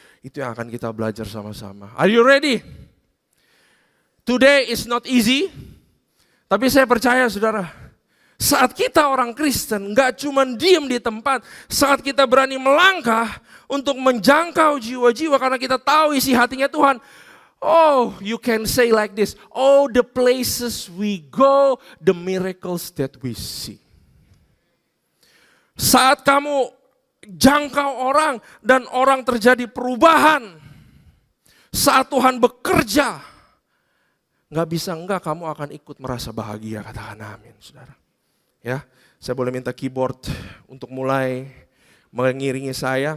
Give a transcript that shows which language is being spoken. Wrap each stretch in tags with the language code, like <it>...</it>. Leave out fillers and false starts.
<id>Itu yang akan kita belajar sama-sama.</id> <en>Are you ready? Today is not easy,</en> <id>tapi saya percaya saudara, saat kita orang Kristen gak cuma diem di tempat, saat kita berani melangkah untuk menjangkau jiwa-jiwa karena kita tahu isi hatinya Tuhan.</id> <en>Oh, you can say like this, oh the places we go, the miracles that we see.</en> <id>Saat kamu jangkau orang dan orang terjadi perubahan, saat Tuhan bekerja, nggak bisa enggak kamu akan ikut merasa bahagia, katakan amin saudara. Ya, saya boleh minta keyboard untuk mulai mengiringi saya.</id>